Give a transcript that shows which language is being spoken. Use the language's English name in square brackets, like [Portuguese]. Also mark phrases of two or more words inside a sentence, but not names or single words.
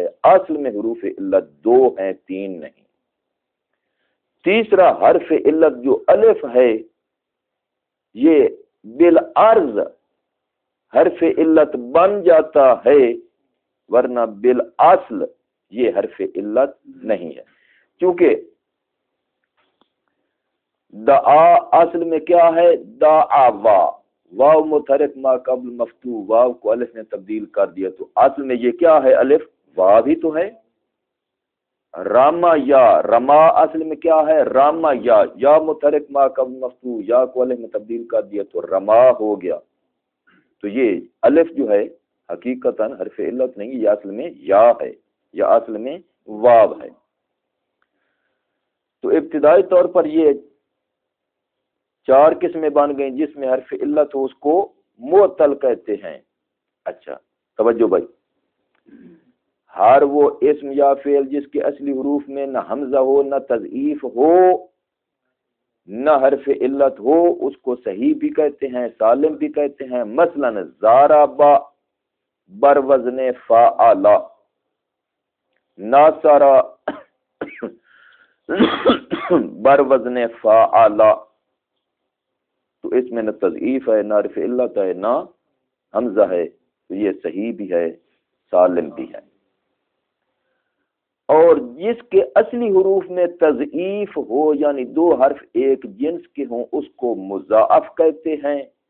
[Urdu] اصل میں حروف علت دو ہیں، تین نہیں. تیسرا حرف علت جو الف ہے یہ بالعرض حرف علت بن جاتا ہے، ورنہ بالاصل یہ حرف علت نہیں ہے. کیونکہ دعا اصل میں کیا ہے؟ دعوا، واو متحرک ما قبل مفتوح، واو کو الف نے تبدیل کر دیا. تو اصل میں یہ کیا ہے؟ الف، واو ہی تو ہے. راما یا، رما اصل میں کیا ہے؟ راما یا متحرک ما قبل مفتوح، یا کو الف میں تبدیل کر دیا تو رما ہو گیا. تو یہ الف جو ہے حقیقتاً حرف علت نہیں، یہ اصل میں یا ہے، یا اصل میں واو ہے. تو ابتدائی طور پر یہ چار قسمیں بن گئیں. جس میں حرف علت ہو اس کو معطل کہتے ہیں. اچھا توجہ بھائی، ہر وہ اسم یا فعل جس کے اصلی حروف میں نہ حمزہ ہو، نہ تضعیف ہو، نہ حرف علت ہو، اس کو صحیح بھی کہتے ہیں، سالم بھی کہتے ہیں. مثلا ضاربا بر وزن فعلا، ناصرا بر وزن فعلا. تو اس میں نہ تضعیف ہے، نہ حرف علت ہے، نہ حمزہ ہے. تو یہ صحیح بھی ہے، سالم بھی ہے. اور جس کے اصلی حروف میں تضعیف ہو یعنی دو حرف ایک جنس کے ہوں اس کو مضاعف کہتے ہیں.